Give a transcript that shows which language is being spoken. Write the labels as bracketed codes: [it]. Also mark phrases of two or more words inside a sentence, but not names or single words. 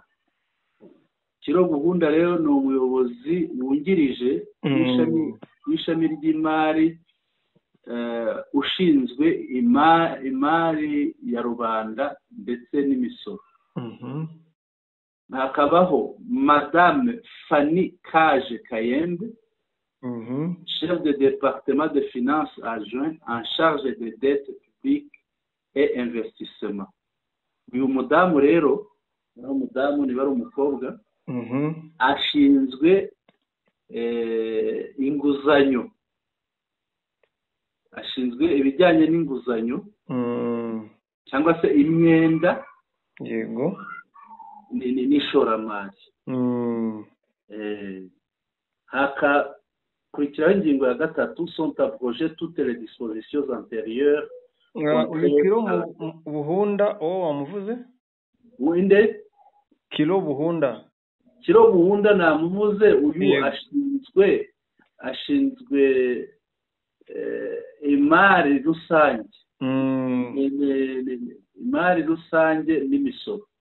[rw] Kiro Buhunda rero ni umuyobozi wungirije w'ishami ry'imari ushinzwe imari ya rubanda ndetse n'imisoro. [fr] Hakabaho Madame Fanny Kaje Kayembe, chef de département de finances adjoint en charge des dettes publiques et investissements. [rw] Uyu mudamu rero, umudamu niba ari umukobwa, ashinzwe inguzanyo, ashinzwe ibijyanye n'inguzanyo cyangwa se imyenda n'ishoramari. Hakakurikiraho ingingo ya gatatu, [fr] sont abrogées toutes les dispositions antérieures. [rw] Kilo Buhunda uwo wamuvuze? Winde? Kilo Buhunda. Kilo Buhunda namuvuze, uyu ashinzwe imari rusange. Imari rusange n'imisoro.